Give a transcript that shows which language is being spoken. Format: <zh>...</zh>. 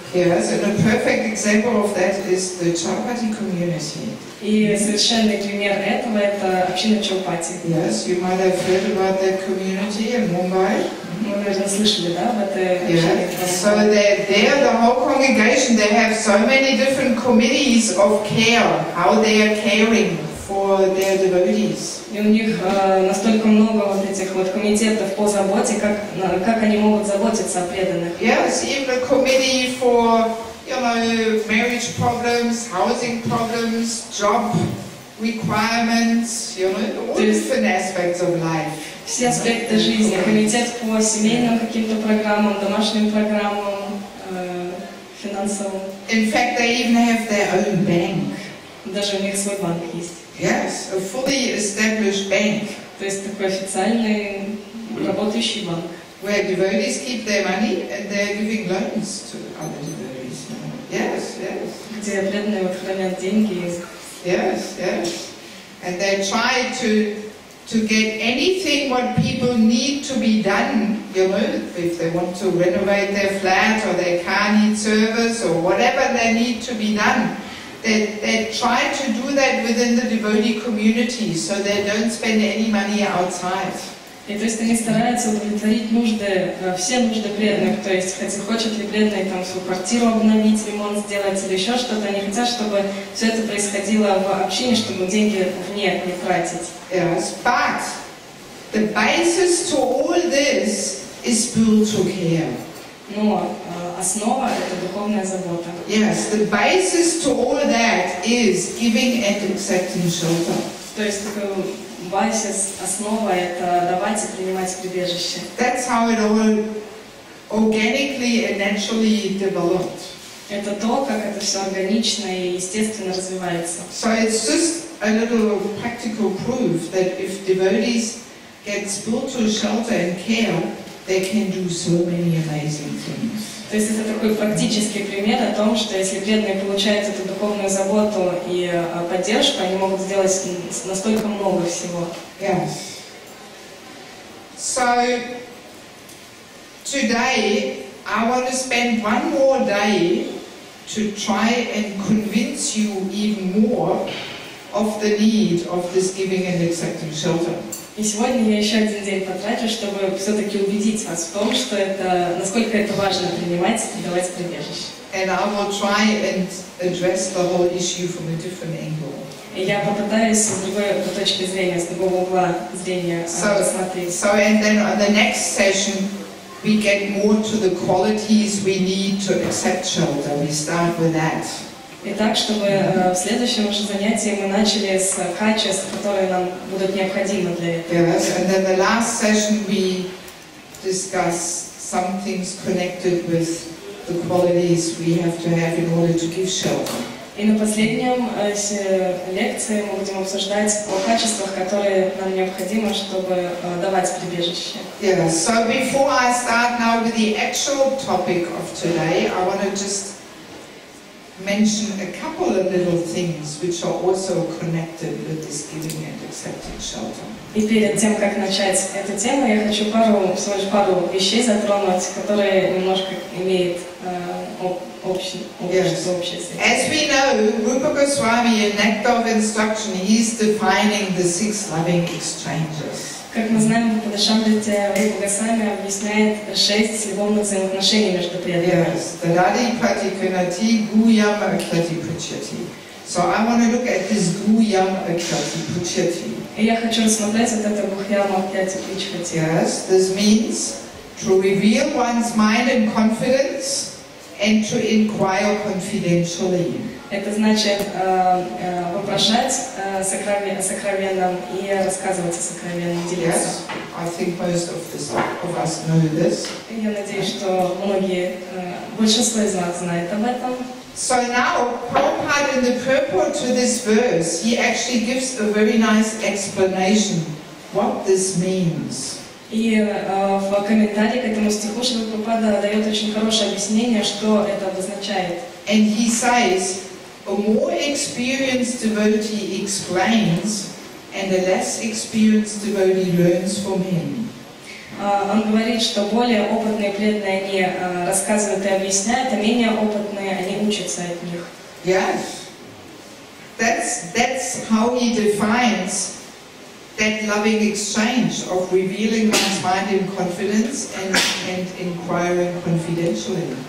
<en>Yes, and a perfect example of that is the Chapati community.</en> <ru>И совершенный пример этого это община Чаупати.</ru> <en>Yes, you might have heard about that community in Mumbai.</en> <ru>Мы, наверное, слышали, да, об этой общине.</ru> <en>So there, the whole congregation, they have so many different committees of care, how they are caring for their devotees.</en> <ru>И у них настолько много вот этих вот комитетов по заботе, как они могут заботиться о преданных.</ru> <en>Yes, even a committee for, you know, marriage problems, housing problems, job requirements, you know, all different aspects of life.</en> <ru>Все аспекты жизни, комитет по семейным каким-то программам, домашним программам, финансовым.</ru> <en>In fact, they even have their own bank.</en> <ru>Даже у них свой банк есть.</ru> <en>Yes, a fully established bank.</en> <ru>То есть такой официальный работающий банк.</ru> <en>Where devotees keep their money and they're giving loans to other devotees. Yes, yes.</en> <ru>Где преданные вот хранят деньги.</ru> <en>Yes, yes. And they try to get anything what people need to be done, you know, if they want to renovate their flat or their car needs service or whatever they need to be done. They try to do that within the devotee community, so they don't spend any money outside.</en> <ru>И то есть они стараются удовлетворить нужды, все нужды преданных, то есть хочет ли преданный там свою квартиру обновить, ремонт сделать или еще что-то, они хотят, чтобы все это происходило в общине, чтобы деньги вне не тратить.</ru> <en>Yes, but the basis to all this is spiritual care.</en> <ru>Но основа это духовная забота.</ru> <en>Yes, the basis to all that is giving and accepting shelter.</en> <ru>То есть базис, основа это давать и принимать прибежище.</ru> <en>That's how it all organically and naturally developed.</en> <ru>Это то, как это все органично и естественно развивается.</ru> <en>So it's just a little practical proof that if devotees get spiritual shelter and care, they can do so many amazing things.</en> <ru>То есть это такой практический пример о том, что если преданные получают эту духовную заботу и поддержку, они могут сделать настолько много всего.</ru> <en>Yes. So today I want to spend one more day to try and convince you even more of the need of this giving and accepting shelter.</en> <ru>И сегодня я еще один день потрачу, чтобы все-таки убедить вас в том, что это, насколько это важно принимать и давать прибежище.</ru> <en>And I will try and address the whole issue from a different angle.</en> <ru>И я попытаюсь с другой точки зрения, с другого угла зрения рассмотреть.</ru> <en>So and then on the next session we get more to the qualities we need to accept shelter. We start with that.</en> <ru>Итак, чтобы в следующем уже занятии мы начали с качеств, которые нам будут необходимы для этого.</ru> <en>Yes, and then the last session we discuss some things connected with the qualities we have to have in order to give shelter.</en> <ru>И на последнем лекции мы будем обсуждать о качествах, которые нам необходимы, чтобы давать прибежище.</ru> <en>Yeah, so before I start now with the actual topic of today, I want to just mention a couple of little things which are also connected with this giving and accepting shelter.</en> <ru>И перед тем, как начать эту тему, я хочу всего лишь пару вещей затронуть, которые немножко имеют общее связь.</ru> <en>As we know, Rupa Goswami in Nectar of Instruction, he's defining the 6 loving exchanges.</en> <ru>Как мы знаем, в Падашамрите Рупа Госвами объясняет 6 любовных взаимоотношений между преданными.</ru> <en>Yes,</en> <sa>Dadadi Pratikunati Guyam Akrati Puchati.</sa> <en>So I want to look at this</en> <sa>Guyam Akrati Puchati.</sa> <ru>И я хочу рассмотреть вот это</ru> <sa>Гухьяма Акрати Пучхати.</sa> <en>Yes, this means to reveal one's mind in confidence and to inquire confidentially.</en> <ru>Это значит вопрошать сокровенном и рассказывать о сокровенном, делиться.</ru> <en>Yes, I think most of us know this.</en> <ru>Я надеюсь, что большинство из нас знает об этом.</ru> <en>So now, Prabhupada in the purport to this verse, he actually gives a very nice explanation what this means.</en> <ru>И в комментарии к этому стиху Шрила Прабхупада дает очень хорошее объяснение, что это обозначает.</ru> <en>And he says, a more experienced devotee explains, and a less experienced devotee learns from him.</en> <ru>Он говорит, что более опытные преданные они рассказывают и объясняют, а менее опытные они учатся от них.</ru> <en>Yes, that's how he defines that loving exchange of revealing one's mind in confidence and inquiring confidentially.</en>